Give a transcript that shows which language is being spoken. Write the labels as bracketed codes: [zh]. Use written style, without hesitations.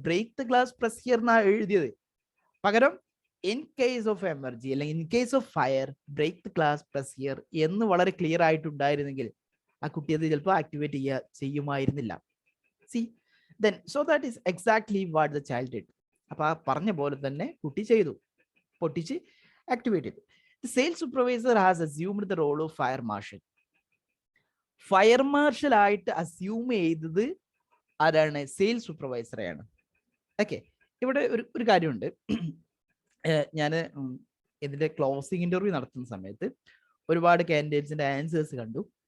[en] break the glass, press here [ml] എന്നാ എഴുതിയത്. പകരം [en] in case of emergency അല്ലെങ്കിൽ in case of fire break the glass, press here [ml] എന്ന് വളരെ ക്ലിയർ ആയിട്ടുണ്ടായിരുന്നെങ്കിൽ ആ കുട്ടി അത് ചിലപ്പോൾ activate ചെയ്യുമായിരുന്നില്ല. [en] See then so that is exactly what the child did. [ml] അപ്പൊ ആ പറഞ്ഞ പോലെ തന്നെ കുട്ടി ചെയ്തു, പൊട്ടിച്ച് ആക്ടിവേറ്റ് ചെയ്തു. [en] The sales supervisor has assumed the role of fire marshal. [ml] Fire marshal ആയിട്ട് അസ്യൂം ചെയ്തത് ആരാണ്? സെയിൽസ് സൂപ്പർവൈസറെയാണ്. ഓക്കെ, ഇവിടെ ഒരു കാര്യമുണ്ട്. ഞാൻ ഇതിന്റെ ക്ലോസിംഗ് ഇന്റർവ്യൂ നടത്തുന്ന സമയത്ത് ഒരുപാട് കാൻഡിഡേറ്റ്സിന്റെ ആൻസേഴ്സ് കണ്ടു.